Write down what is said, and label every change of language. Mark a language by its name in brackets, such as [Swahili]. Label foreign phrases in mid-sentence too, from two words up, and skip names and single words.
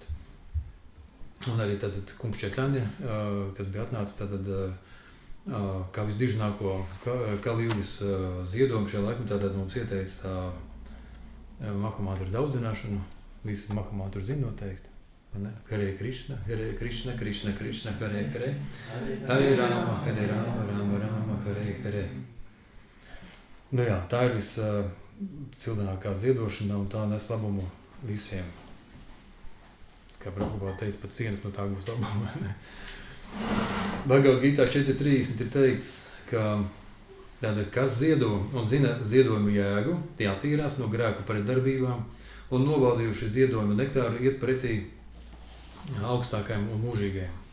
[Latvian] Un arī tad kungs Čaitanya, kas bija atnācis kā visdiženāko Kali-jugas ziedojumu šajā laikmetā, tad mums ieteica Mahamantru daudzināšanu. Visi Mahamantru zina noteikti. [Sanskrit] Hare Krišna, Hare Krišna, Krišna Krišna, Hare Hare, Hare Rama, Hare Rama, Rama Rama, Hare Hare. [Latvian] Jā, tā ir viscildenākā ziedošana, un tā nes labumu visiem. Kā Prabhupāda teica, pat cienas no tā būs labuma. Bhagavad Gītā 4.30 ir teikts, ka Tātad, kas ziedo un zina ziedojumu jēgu, tie attīrās no grēku pretdarbībām un nobaudījuši ziedojumu nektāru iet pretī augstākajam un mūžīgajam.